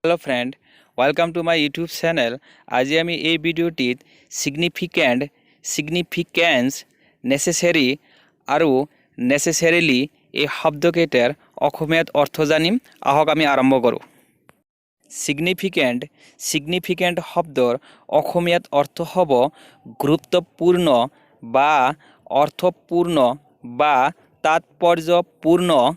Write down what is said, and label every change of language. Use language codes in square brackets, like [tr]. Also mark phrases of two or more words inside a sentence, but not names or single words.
[en] Hello friend welcome to my YouTube channel. [as] আজি আমি এই ভিডিওটিত [en] significance necessary [as] আৰু নেসেসারিলি এই শব্দকেইটাৰ অসমীয়াত অৰ্থ জানিম। আহক আমি আৰম্ভ কৰোঁ। সিগনিফিকেন্ট শব্দৰ অসমীয়াত অৰ্থ হ'ব গুৰুত্বপূৰ্ণ বা অৰ্থপূৰ্ণ বা তাৎপৰ্যপূৰ্ণ।